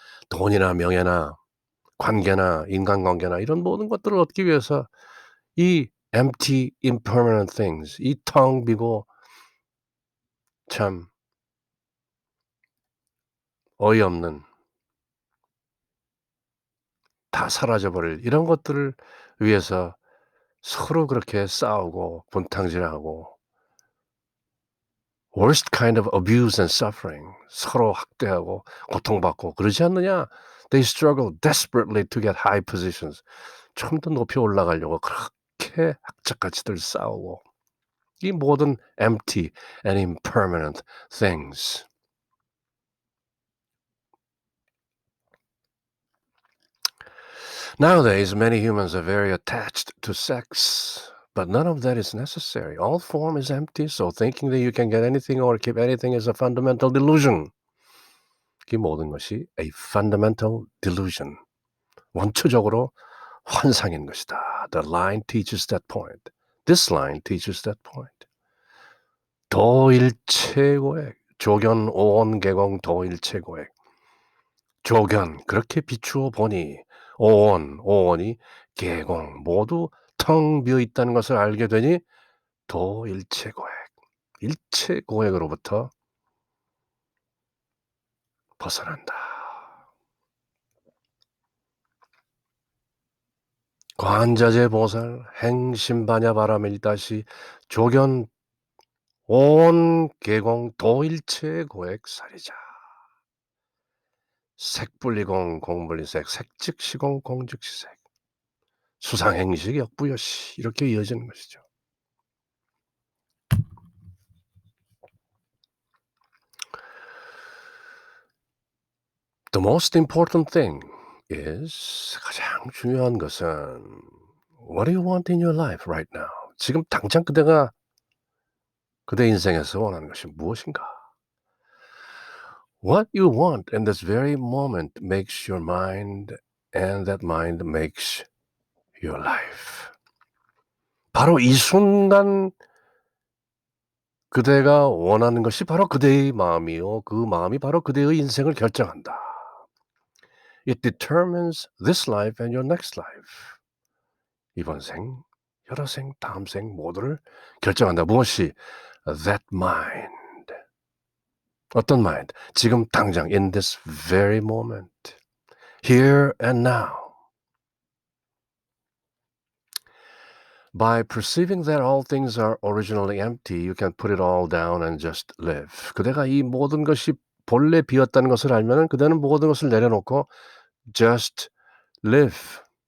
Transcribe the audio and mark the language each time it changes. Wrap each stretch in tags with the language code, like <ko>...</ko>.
<ko>돈이나 명예나 관계나 인간관계나 이런 모든 것들을 얻기 위해서 이</ko> <en>empty, impermanent things.</en> <ko>이 텅 비고 참 어이없는 다 사라져 버릴 이런 것들을 위해서 서로 그렇게 싸우고 분탕질하고</ko> <en>worst kind of abuse and suffering</en> <ko>서로 학대하고 고통받고 그러지 않느냐?</ko> <en>They struggle desperately to get high positions.</en> <ko>좀 더 높이 올라가려고 그렇게 악착같이들 싸우고 이 모든</ko> <en>empty and impermanent things. Nowadays, many humans are very attached to sex, but none of that is necessary. All form is empty, so thinking that you can get anything or keep anything is a fundamental delusion.</en> <ko>이 모든 것이</ko> <en>a fundamental delusion.</en> <ko>원초적으로 환상인 것이다.</ko> <en>The line teaches that point. This line teaches that point.</en> <ko>도일체고액, 조견 오온개공 도일체고액. 조견 그렇게 비추어 보니 오온이 개공 모두 텅 비어 있다는 것을 알게 되니 도일체고액, 일체고액으로부터 벗어난다. 관자재보살 행심반야 바라밀다시 조견 오온개공 도일체고액살이자. 색분리공 공분리색 색즉시공 공즉시색 수상행식 역부여시 이렇게 이어지는 것이죠.</ko> <en>The most important thing is</en> <ko>가장 중요한 것은</ko> <en>What do you want in your life right now?</en> <ko>지금 당장 그대 인생에서 원하는 것이 무엇인가?</ko> <en>What you want in this very moment makes your mind and that mind makes your life.</en> <ko>바로 이 순간 그대가 원하는 것이 바로 그대의 마음이요. 그 마음이 바로 그대의 인생을 결정한다.</ko> <en>It determines this life and your next life.</en> <ko>이번 생, 여러 생, 다음 생 모두를 결정한다. 무엇이?</ko> <en>That mind.</en> <ko>어떤</ko> <en>mind?</en> <ko>지금 당장</ko> <en>in this very moment. Here and now. By perceiving that all things are originally empty, you can put it all down and just live.</en> <ko>그대가 이 모든 것이 본래 비었다는 것을 알면은 그대는 모든 것을 내려놓고</ko> <en>just live.</en>